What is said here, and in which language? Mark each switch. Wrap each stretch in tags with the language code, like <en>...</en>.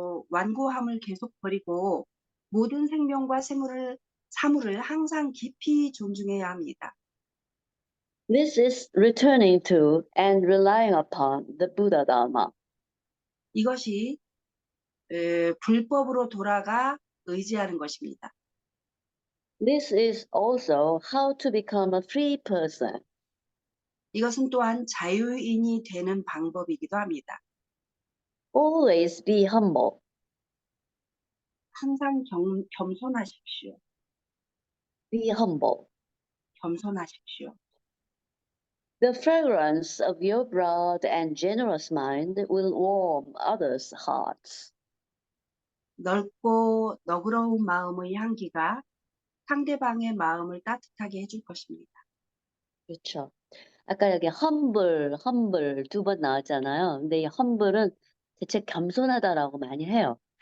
<ko>완고함을 계속 버리고 모든 생명과 사물을 항상 깊이 존중해야 합니다.</ko> <en>This is returning to and relying upon the Buddha Dharma.</en> <ko>이것이 불법으로 돌아가 의지하는 것입니다.</ko> <en>This is also how to become a free person.</en> <ko>이것은 또한 자유인이 되는 방법이기도 합니다.</ko> <en>Always be humble.</en> <ko>항상 겸손하십시오.</ko> <en>Be humble.</en> <ko>겸손하십시오.</ko> <en>The fragrance of your broad and generous mind will warm others' hearts.</en> <ko>넓고 너그러운 마음의 향기가 상대방의 마음을 따뜻하게 해줄 것입니다. 그렇죠. 아까 여기 humble 두 번 나왔잖아요. 근데 이 humble은 대체 겸손하다라고 많이 해요.</ko>